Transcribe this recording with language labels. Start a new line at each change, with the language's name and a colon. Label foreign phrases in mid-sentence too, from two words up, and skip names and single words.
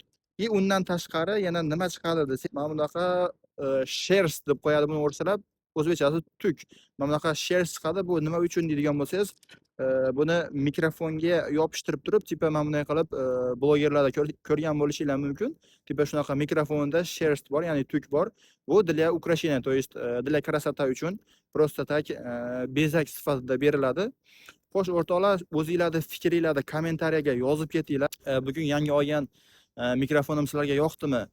Uzbek: Undan tashqari yana nima chiqadi desak, mana bunaqa sherst deb qo'yadi buni o'rsalab, o'zbekchasi tuk. Mana bunaqa sherst chiqadi. Bu nima uchun deydigan bo'lsangiz, buni mikrofonga yopishtirib turib, tipa mana bunday qilib blogerlarda ko'rgan bo'lishinglar mumkin. Tipa shunaqa mikrofonda sherst bor, ya'ni tuk bor.
Russian: Bu для украшения, то есть для красоты uchun просто так
Uzbek: bezak sifatida beriladi. Xo'sh o'rtoqlar, o'zingizlarning fikringlarni kommentariyaga yozib ketinglar. Bugun yangi olgan mikrofonim sizlarga yoqdimi?